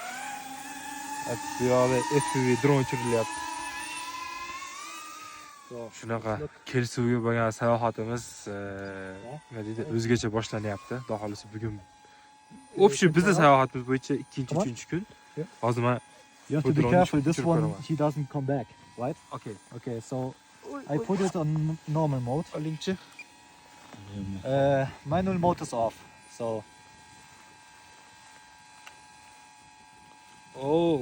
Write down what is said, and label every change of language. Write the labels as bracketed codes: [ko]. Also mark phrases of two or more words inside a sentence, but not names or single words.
[uz] Bu yoqda FPV dron uchirilyapti. Shunaqa Kelsuga bo'lgan sayohatimiz nima deydi? O'zgacha boshlanyapti. Xudo xolisa bugun общий bizning sayohatimiz bo'yicha 2-3 kun. Hozir men [en] You have to be careful, this one, he doesn't come back, right? Okay. Okay, so I put it on normal mode. [uz] Olingchi. [en] Manual mode is off, so... Oh,